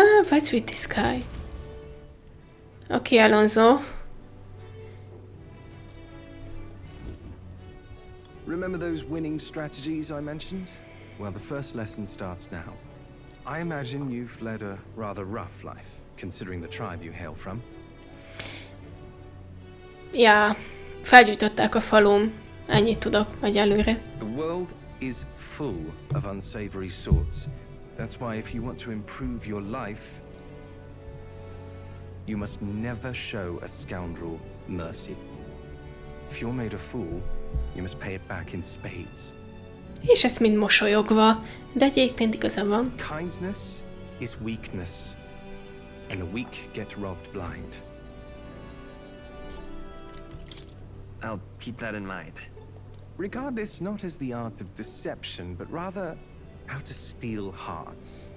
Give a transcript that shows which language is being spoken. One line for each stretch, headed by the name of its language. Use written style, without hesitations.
English: What's with this guy? Okay, Alonso. Remember those winning strategies I mentioned? Well, the first lesson starts now. I imagine you've led a rather rough life, considering the tribe you hail from.
Hungarian: Ja, felgyújtották a falum. Ennyit tudok egyelőre.
English: The world is full of unsavory sorts. That's why if you want to improve your life, you must never show a scoundrel mercy. If you're made a fool, you must pay it back in spades.
Hungarian: És ezt mind mosolyogva, de egyébként igaza van.
English: Kindness is weakness, and the weak get robbed blind. I'll keep that in mind. Regard this not as the art of deception, but rather how to steal hearts.